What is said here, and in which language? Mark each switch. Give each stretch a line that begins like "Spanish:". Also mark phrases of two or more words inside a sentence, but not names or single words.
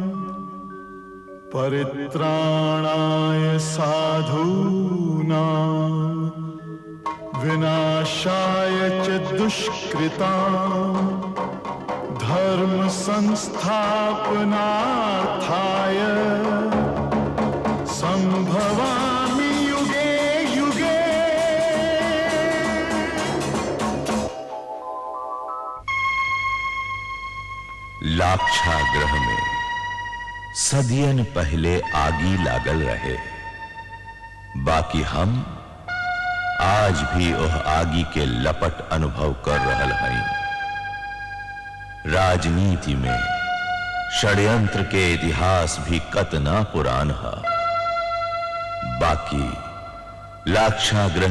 Sanskrit: परित्राणाय साधूनां विनाशाय च दुष्कृतां धर्म संस्थापनार्थाय संभवामि युगे युगे।
Bhojpuri: लाक्षागृह में सदियन पहले आगी लागल रहे, बाकी हम आज भी वह आगी के लपट अनुभव कर रहल हई। राजनीति में षड्यंत्र के इतिहास भी कतना पुरान है, बाकी लाक्षागृह